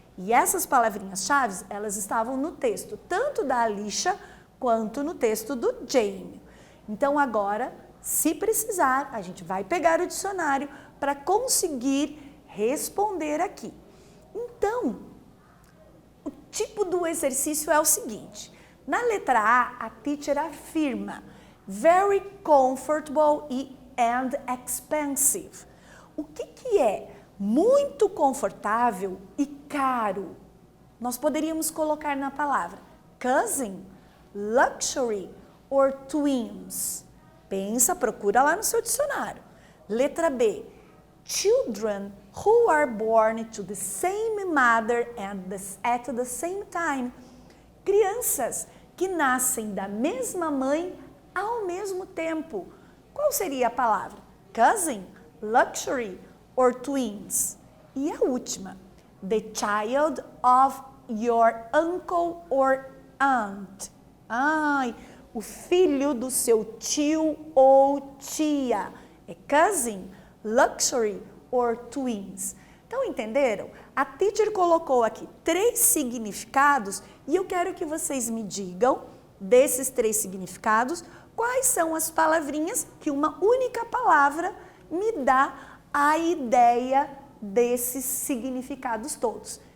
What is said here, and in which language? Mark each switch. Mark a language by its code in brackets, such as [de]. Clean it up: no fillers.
[pt] E essas palavrinhas-chave, elas estavam no texto, tanto da Alicia quanto no texto do Jamie. Então agora, se precisar, a gente vai pegar o dicionário para conseguir responder aqui. Então, o tipo do exercício é o seguinte. Na letra A teacher afirma very comfortable and expensive. O que é muito confortável e caro? Nós poderíamos colocar na palavra cousin, luxury or twins. Pensa, procura lá no seu dicionário. Letra B. [en] Children who are born to the same mother at the same time. [pt] Crianças que nascem da mesma mãe ao mesmo tempo. Qual seria a palavra? Cousin, luxury or twins? E a última. [en] The child of your uncle or aunt. [pt] Ai, o filho do seu tio ou tia. É cousin, luxury or twins? Então, entenderam? A teacher colocou aqui 3 significados e eu quero que vocês me digam, desses 3 significados, quais são as palavrinhas que uma única palavra me dá a ideia desses significados todos.